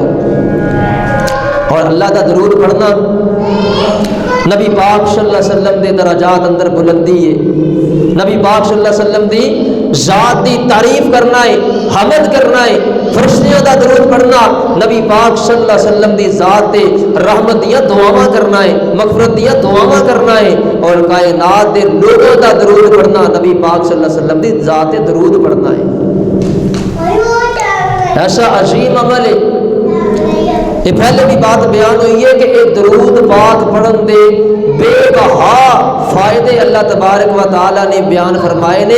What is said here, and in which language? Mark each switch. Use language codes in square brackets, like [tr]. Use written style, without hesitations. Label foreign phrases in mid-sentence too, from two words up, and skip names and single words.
[pa] اور اللہ دا درود پڑھنا نبی پاک [ar] صلی اللہ علیہ وسلم [pa] دے درجات اندر بلندی ہے. نبی پاک [ar] صلی اللہ علیہ وسلم [pa] دی ذات دی تعریف کرنا ہے, حمد کرنا ہے. فرشتیاں دا درود پڑھنا نبی پاک [ar] صلی اللہ علیہ وسلم [pa] دی ذات تے رحمت دیاں دعاواں کرنا ہے, مغفرت دیاں دعاواں کرنا ہے. اور کائنات دے لوگوں دا درود پڑھنا نبی پاک [ar] صلی اللہ علیہ وسلم [pa] دی ذات تے درود پڑھنا ہے. ایسا عظیم عمل ہے. یہ پہلے بھی بات بیان ہوئی ہے کہ ایک درود پاک پڑھن دے بے بہا فائدے [ar] اللہ تبارک و تعالی [pa] نے بیان فرمائے نے.